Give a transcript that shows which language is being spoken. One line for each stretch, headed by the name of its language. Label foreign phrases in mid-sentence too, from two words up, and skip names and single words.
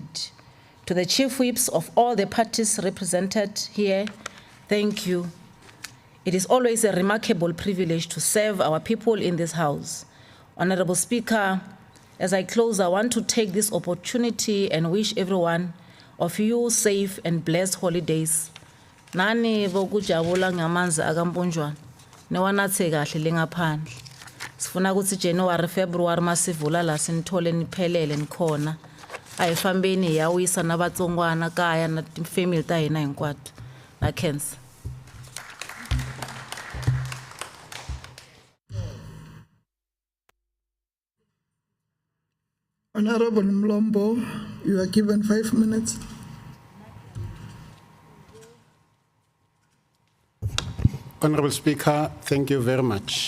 English: To the chief whips of all the parties represented here, thank you. It is always a remarkable privilege to serve our people in this house. Honorable Speaker, as I close, I want to take this opportunity and wish everyone of you safe and blessed holidays.
Zulu: Nani bokujabula ngamanzi akamponjwana. Newanathe kahle lengaphandle. Sifuna ukuthi January, February masivula la sinithole niphelele nikhona.
Tsonga: Ayifambeni yawisa nabatsongwana kaya na family ta hina hinkwato. Na cancer.
English: Honorable Mlombo, you are given 5 minutes. Honorable Speaker, thank you very much.